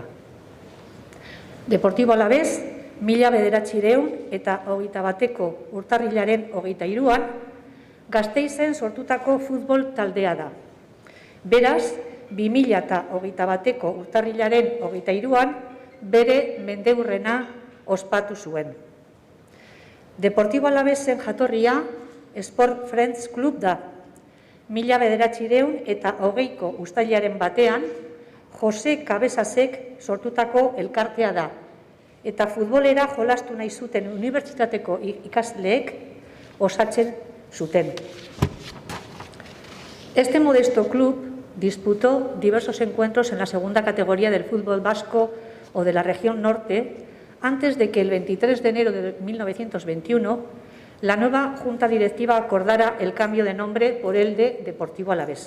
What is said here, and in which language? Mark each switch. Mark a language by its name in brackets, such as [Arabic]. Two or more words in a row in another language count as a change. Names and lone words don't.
[Basque] Deportivo Alavés, 1900 eta 21 urtarrilaren 23an, Gasteizen sortutako futbol taldea da. Beraz, 2021ko urtarrilaren 23an bere mendeurrena ospatu zuen. Deportivo Alavesen jatorria Sport Friends Club da. 1900 eta 20ko uztailaren batean Jose Cabezasek sortutako elkartea da. Eta futbolera jolastu nahi zuten unibertsitateko ikasleek osatzen zuten. [Spanish] Este modesto club disputó diversos encuentros en la segunda categoría del fútbol vasco o de la región norte antes de que el 23 de enero de 1921 la nueva Junta Directiva acordara el cambio de nombre por el de Deportivo Alavés.